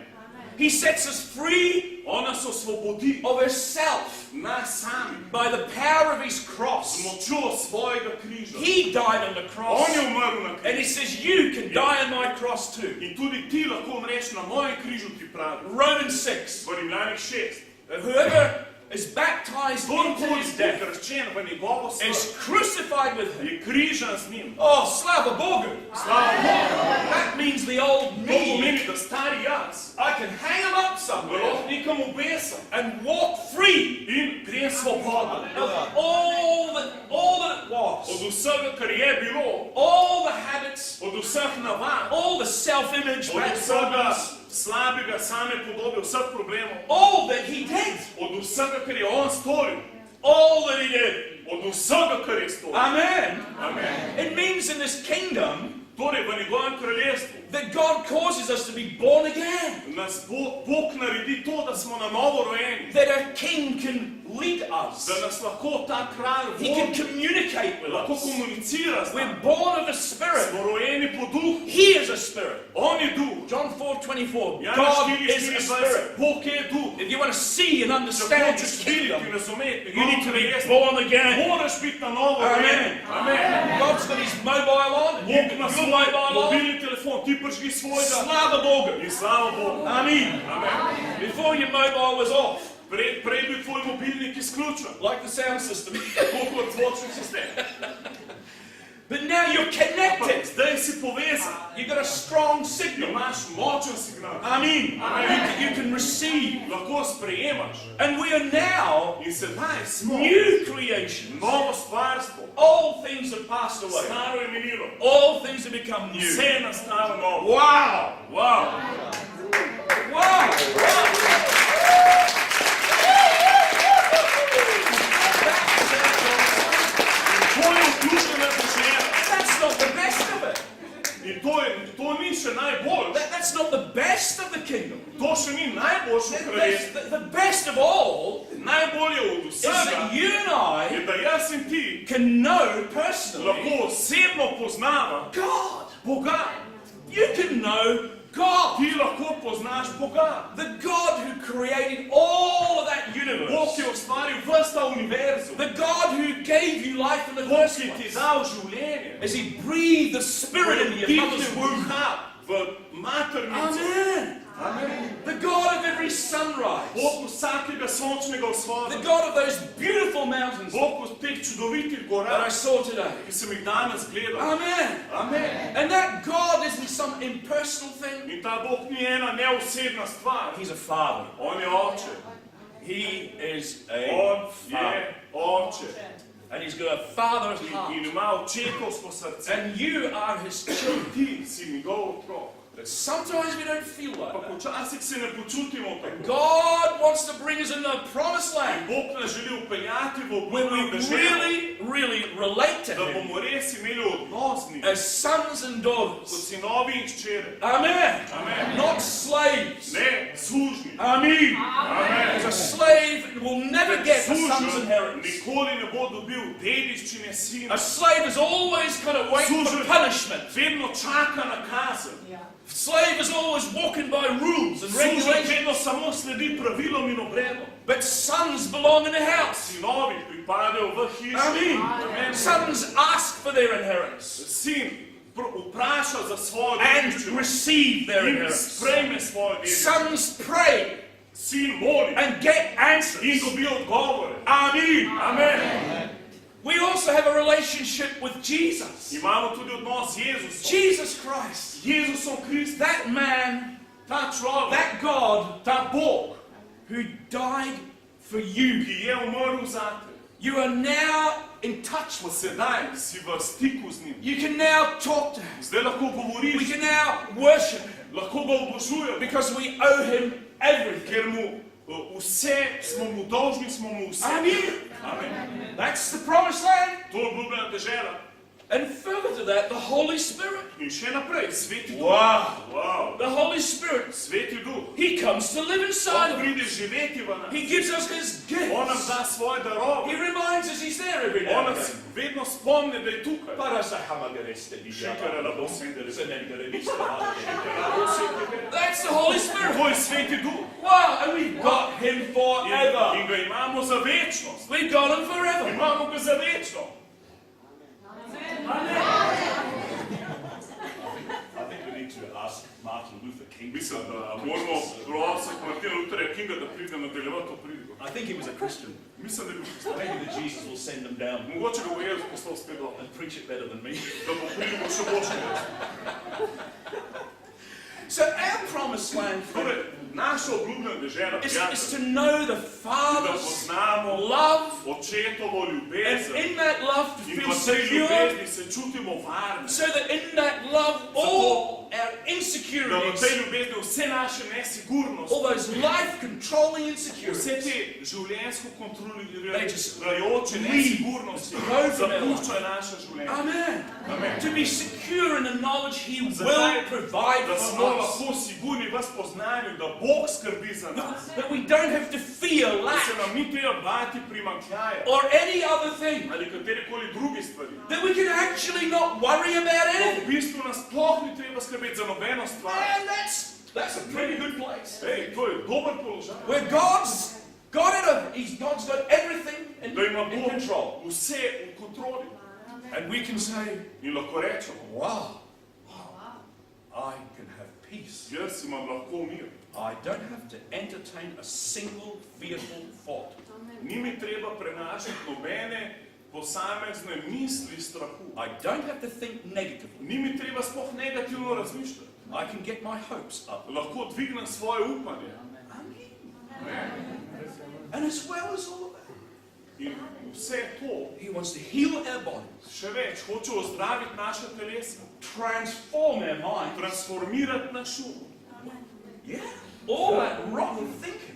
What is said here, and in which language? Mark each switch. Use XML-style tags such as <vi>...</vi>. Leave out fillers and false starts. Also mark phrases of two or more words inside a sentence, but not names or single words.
<en>He sets us free</en> <sl>On nas osvobodi</sl> <en>of ourself</en> <sl>nas sami</sl> <en>by the power of His</en> <sl>z</sl> <en>cross.</en> <sl>močjo svojega križa.</sl> <en>He died on the</en> <sl>On</sl> <en>cross.</en> <sl>je umrl na</sl> <en>And He</en> <sl>križu.</sl> <en>says, you can die on my cross too.</en> <sl>In tudi ti lahko umreš na mojem križu, ti pravi.</sl> <en>Romans 6.</en> <sl>V Rimljanih 6.</sl> <en>Whoever is baptized into</en> <sl>Kdorkoli</sl> <en>His</en> <sl>je</sl> <en>death</en> <sl>krščen v njegovo smrt,</sl> <en>is crucified with Him.</en> <sl>je križan z njim. Oh, slava Bogom. Slava Bogu.</sl> <en>That means the old</en> <sl>To</sl> <en>me.</en> <sl>pomeni, da stari jaz</sl> <en>I can hang him up</en> <sl>ga</sl> <en>somewhere</en> <sl>lahko nekam obesam</sl> <en>and walk free</en> <sl>in grem svobodo.</sl> <en>of all that it was.</en> <sl>Od vsega, kar je bilo,</sl> <en>All the habits,</en> <sl>od vseh navad,</sl> <en>all the self-image,</en> <sl>od</sl> <en>bad</en> <sl>vsega</sl> <en>problems,</en> <sl>slabega, same podobe, vseh problemov,</sl> <en>all that He did.</en> <sl>od vsega, kar je on storil,</sl> <en>All that He did.</en> <sl>od vsega, kar je storil.</sl> <en>Amen.</en> <sl>Amen.</sl> <en>It means in this kingdom</en> <sl>Torej, v njegovem kraljestvu</sl> <en>that God causes us to be born again.</en> <sl>nas Bog naredi to, da smo na novo rojeni,</sl> <en>That a king can lead us.</en> <sl>da nas lahko ta kralj</sl> <en>He can</en> <sl>vodi,</sl> <en>communicate with</en> <sl>lahko</sl> <en>us.</en> <sl>komunicira s</sl> <en>We're</en> <sl>nami.</sl> <en>born of the Spirit.</en> <sl>Smo rojeni po duhu,</sl> <en>He is a Spirit.</en> <sl>on je duh.</sl> <en>John 4:24.</en> <sl>Jana</sl> <en>God is a</en> <sl>4:24,</sl> <en>Spirit.</en> <sl>Bog je duh.</sl> <en>If you want to see and</en> <sl>Če</sl> <en>understand</en> <sl>hočeš</sl> <en>His</en> <sl>videti</sl> <en>kingdom,</en> <sl>in razumeti,</sl> <en>you need to be</en> <sl>kraljestvo,</sl> <en>born again.</en> <sl>moraš biti na novo</sl> <en>Amen.</en> <sl>rojen. Amen.</sl> <en>God's got His mobile on. And you</en> <sl>Bog</sl> <en>got</en> <sl>ima</sl> <en>your</en> <sl>svoj</sl> <en>mobile on.</en> <sl>mobilni telefon, ti prižgi svojega Slava Bogom. in slava Bogu.</sl> <en>Amen.</en> <sl>Amen.</sl> <en>Before your mobile was off,</en> <sl>Prej bil tvoj mobilnik izključen,</sl> <en>like the sound system.</en> <sl>tako kot zvočni sistem.</sl> <en>But now you're</en> <sl>Ampak</sl> <en>connected.</en> <sl>zdaj si povezan,</sl> <en>You've got a strong signal.</en> <sl>imaš močen signal,</sl> <en>Amen.</en> <sl>Amen.</sl> <en>You can receive.</en> <sl>lahko sprejemaš.</sl> <en>And we are now</en> <sl>In sedaj smo</sl> <en>new creations.</en> <sl>novo stvarstvo.</sl> <en>All things have passed away.</en> <sl>Staro je minilo,</sl> <en>All things have become new.</en> <sl>vse je nastalo novo.</sl> <en>Wow.</en> <sl>Wow. Wow. To je vključena dežela.</sl> <en>That's not the best of it.</en> <sl>In to ni še najbolj.</sl> <en>That's not the best of the kingdom.</en> <sl>To še ni najboljše kraljestvo.</sl> <en>The best of all</en> <sl>Najbolje od</sl> <en>is</en> <sl>vsega</sl> <en>that you and I</en> <sl>je, da jaz in ti</sl> <en>can know personally</en> <sl>lahko osebno poznava</sl> <en>God.</en> <sl>Boga.</sl> <en>You can know God.</en> <sl>Ti lahko poznaš Boga.</sl> <en>The God who created all of that</en> <sl>Bog</sl> <en>universe.</en> <sl>je ustvaril ves ta univerzum.</sl> <en>The God who gave you life in the</en> <sl>Bog</sl> <en>first</en> <sl>je ti</sl> <en>place.</en> <sl>dal življenje.</sl> <en>As He breathed the Spirit into your mother's womb.</en> <sl>V maternici.</sl> <en>Amen.</en> <sl>Amen.</sl> <en>The God of every sunrise.</en> <sl>Bog vsakega sončnega vzhoda.</sl> <en>The God of those beautiful mountains</en> <sl>Bog od teh čudovitih</sl> <en>that I</en> <sl>gora,</sl> <en>saw today.</en> <sl>ki sem jih danes gledal.</sl> <en>Amen.</en> <sl>Amen.</sl> <en>And that God isn't some impersonal thing.</en> <sl>In ta Bog ni ena neosebna stvar.</sl> <en>He's a father.</en> <sl>On je oče.</sl> <en>He is a</en> <sl>On</sl> <en>father.</en> <sl>je oče.</sl> <en>And he's got a father's heart.</en> <sl>In ima očetovsko srce.</sl> <en>And you are his children.</en> <sl>Ti si njegov otrok.</sl> <en>But sometimes we don't feel like</en> <sl>Pa</sl> <en>that.</en> <sl>včasih se ne počutimo tako.</sl> <en>God wants to bring us into the promised land</en> <sl>Bog nas želi upeljati v</sl> <en>where we</en> <sl>obljubljeno deželo,</sl> <en>really relate to</en> <sl>da</sl> <en>him</en> <sl>bomo res imeli odnos z njim,</sl> <en>as sons and</en> <sl>kot</sl> <en>daughters.</en> <sl>sinovi in hčere.</sl> <en>Amen.</en> <sl>Amen.</sl> <en>Not slaves.</en> <sl>Ne služni.</sl> <en>Amen.</en> <sl>Amen.</sl> <en>Because a slave will never get a son's</en> <sl>Služen</sl> <en>inheritance.</en> <sl>nikoli ne bo dobil dediščine sina.</sl> <en>A slave is always kind of waiting for punishment.</en> <sl>Vedno čaka na kazen.</sl> <en>A slave is always walking by rules and</en> <sl>Služen</sl> <en>regulations.</en> <sl>vedno samo sledi pravilom in obredom.</sl> <en>But sons belong in a house.</en> <sl>Sinovi pripadajo v hišo.</sl> <en>Amen.</en> <sl>Amen.</sl> <en>Sons ask for their inheritance</en> <sl>Sin vpraša za svojo</sl> <en>and</en> <sl>dediščino</sl> <en>receive their</en> <sl>in</sl> <en>inheritance.</en> <sl>sprejme svojo dediščino.</sl> <en>Sons pray</en> <sl>Sin moli</sl> <en>and get</en> <sl>in</sl> <en>answers.</en> <sl>dobi odgovore.</sl> <en>Amen.</en> <sl>Amen.</sl> <en>We also have a relationship with Jesus.</en> <sl>Imamo tudi odnos z Jezusom.</sl> <en>Jesus Christ.</en> <sl>Jezusom Kristom.</sl> <en>That man,</en> <sl>Ta človek,</sl> <en>that God</en> <sl>ta Bog,</sl> <en>who died for you.</en> <sl>ki je umrl zate.</sl> <en>You are now in touch with him.</en> <sl>Sedaj si v stiku z njim.</sl> <en>You can now talk to him.</en> <sl>Zdaj lahko</sl> <en>We</en> <sl>govoriš,</sl> <en>can now worship him</en> <sl>lahko ga obožujemo,</sl> <en>because we owe him everything.</en> <sl>ker mu vse smo mu dolžni, smo mu vse.</sl> <en>Amen.</en> <sl>Amen.</sl> <en>That's the promised land.</en> <sl>To je obljubljena dežela.</sl> <en>And further to that, the Holy Spirit.</en> <sl>In še naprej, Sveti Duh.</sl> <en>Wow.</en> <sl>Wow.</sl> <en>The Holy Spirit.</en> <sl>Sveti Duh.</sl> <en>He comes to live inside</en> <sl>On</sl> <en>of us.</en> <sl>pride živeti v nas.</sl> <en>He gives us his</en> <sl>On nam</sl> <en>gifts.</en> <sl>da svoje darove.</sl> <en>He reminds us he's there every</en> <sl>On</sl> <en>now and</en> <sl>nas</sl> <en>then.</en> <sl>vedno spomni, da je tukaj.</sl> <en>That's the Holy Spirit.</en> <sl>To je Sveti Duh.</sl> <en>Wow, and we've got him</en> <sl>In</sl> <en>forever.</en> <sl>ga imamo za večnost.</sl> <en>We've got him forever.</en> <sl>Imamo ga za večno.</sl> <en>I think we need to ask Martin Luther King.</en> <sl>Mislim, da moramo prositi Martina Lutherja Kinga, da pride nadaljevati to pridigo.</sl> <en>I think he was a Christian.</en> <sl>Mislim, da je bil kristan.</sl> <en>Maybe that Jesus will send him down</en> <sl>Mogoče ga bo Jezus poslal spet dol.</sl> <en>and preach it better than me.</en> <sl>Da bo pridigo še boljše.</sl> <en>So our promised land</en> <sl>Torej, naša obljubljena dežela,</sl> <en>is</en> <sl>prijatelj,</sl> <en>to know the</en> <sl>da</sl> <en>Father's</en> <sl>poznamo</sl> <en>love,</en> <sl>očetovo</sl> <en>and</en> <sl>ljubezen</sl> <en>in that love to</en> <sl>in</sl> <en>feel</en> <sl>v tej</sl> <en>secure,</en> <sl>ljubezni se čutimo varni.</sl> <en>so that in that love all our</en> <sl>Da v</sl> <en>insecurities,</en> <sl>tej ljubezni vse naše nesigurnosti,</sl> <en>all those life-controlling</en> <sl>vse</sl> <en>insecurities,</en> <sl>te življenjsko</sl> <en>They just</en> <sl>kontrolirajoče nesigurnosti</sl> <en>leave.</en> <sl>zapuščajo naše življenje.</sl> <en>Amen.</en> <sl>Amen.</sl> <en>To be secure in the knowledge He will</en> <sl>Zakaj?</sl> <en>provide</en> <sl>Da</sl> <en>for</en> <sl>smo</sl> <en>us.</en> <sl>lahko sigurni v spoznanju, da Bog skrbi za nas.</sl> <en>That we don't have to fear</en> <sl>Da se</sl> <en>lack</en> <sl>nam ni treba bati primanjkljaja</sl> <en>or any other thing.</en> <sl>ali katerekoli druge stvari.</sl> <en>That we can actually not worry about</en> <sl>Da</sl> <en>anything.</en> <sl>v bistvu nas sploh ni treba skrbeti za nobeno stvar.</sl> <en>Man, that's a pretty good place.</en> <sl>Ej, to je dober položaj.</sl> <en>Where God's got God's got everything in</en> <sl>Da ima Bog</sl> <en>control.</en> <sl>vse v kontroli.</sl> <en>And we can say,</en> <sl>In lahko rečemo,</sl> <en>wow, I can have peace.</en> <sl>jaz imam lahko mir.</sl> <en>I don't have to entertain a single fearful thought.</en> <sl>Ni mi treba prenašati nobene posamezne misli strahu.</sl> <en>I don't have to think negatively.</en> <sl>Ni mi treba sploh negativno razmišljati.</sl> <en>I can get my hopes up.</en> <sl>Lahko dvignem svoje upanje.</sl> <en>And as well as all of that,</en> <sl>In vse to,</sl> <en>He wants to heal our bodies,</en> <sl>še več, hoče ozdraviti naše telesa,</sl> <en>transform our minds.</en> <sl>transformirati naš um.</sl> <en>Yeah. All that rotten thinking.</en>